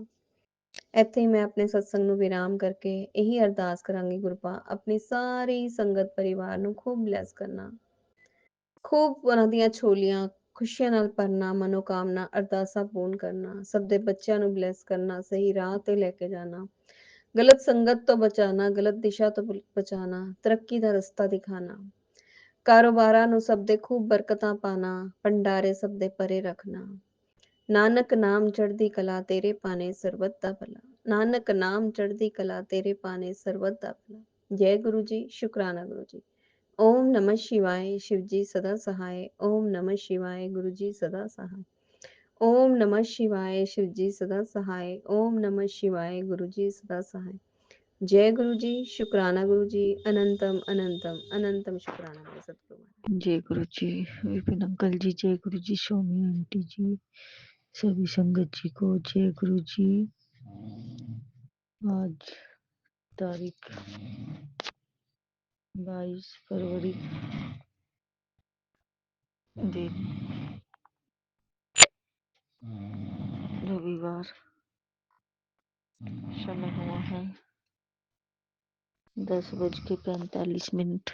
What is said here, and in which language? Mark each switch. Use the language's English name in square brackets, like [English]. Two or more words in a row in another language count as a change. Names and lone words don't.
[Punjabi] ਇੱਥੇ ਹੀ ਮੈਂ ਆਪਣੇ ਸਤਸੰਗ ਨੂੰ ਵਿਰਾਮ ਕਰਕੇ ਇਹੀ ਅਰਦਾਸ ਕਰਾਂਗੀ, ਗੁਰੂ ਪਾਕ ਆਪਣੀ ਸਾਰੀ ਸੰਗਤ ਪਰਿਵਾਰ ਨੂੰ ਖੂਬ ਬਲੈਸ ਕਰਨਾ, ਖੂਬ ਉਹਨਾਂ ਦੀਆਂ ਛੋਲੀਆਂ ਖੁਸ਼ੀਆਂ ਨਾਲ ਭਰਨਾ, ਮਨੋਕਾਮਨਾ ਅਰਦਾਸਾਂ ਪੂਰਨ ਕਰਨਾ, ਸਭ ਦੇ ਬੱਚਿਆਂ ਨੂੰ ਬਲੈਸ ਕਰਨਾ, ਸਹੀ ਰਾਹ ਤੇ ਲੈ ਕੇ ਜਾਣਾ, ਗਲਤ ਸੰਗਤ ਤੋਂ ਬਚਾਣਾ, ਗਲਤ ਦਿਸ਼ਾ ਤੋਂ ਬਚਾਣਾ, ਤਰੱਕੀ ਦਾ ਰਸਤਾ ਦਿਖਾਣਾ, ਕਾਰੋਬਾਰਾਂ ਨੂੰ ਸਭ ਦੇ ਖੂਬ ਬਰਕਤਾਂ ਪਾਣਾ, ਭੰਡਾਰੇ ਸਭ ਦੇ ਪਰੇ ਰੱਖਣਾ। ਨਾਨਕ ਨਾਮ ਚੜ੍ਹਦੀ ਕਲਾ ਤੇਰੇ ਪਾਣੇ, ਸਰਬਤ ਦਾ ਭਲਾ। ਨਾਨਕ ਨਾਮ ਚੜ੍ਹਦੀ ਕਲਾ ਤੇਰੇ ਪਾਣੇ, ਸਰਬਤ ਦਾ ਭਲਾ। ਜੈ ਗੁਰੂ ਜੀ, ਸ਼ੁਕਰਾਨਾ ਗੁਰੂ ਜੀ। [Hindi] ओम नमः शिवाय, शिव जी सदा सहाय। ओम नमः शिवाय, गुरु जी सदा सहाय। ओम नमः शिवाय, शिव जी सदा सहाय। ओम नमः शिवाय, गुरु जी सदा सहाय। जय गुरु जी, शुक्राना गुरु जी, अनंतम अनंतम अनंतम शुक्राना मेरे सतगुरु महाराज। जय गुरु जी, विपिन अंकल जी, जय गुरु जी, स्वामी आंटी जी, सभी संगत जी को जय गुरु जी। आज तारीख 22 फरवरी, दिन रविवार, समय हुआ है 10:45।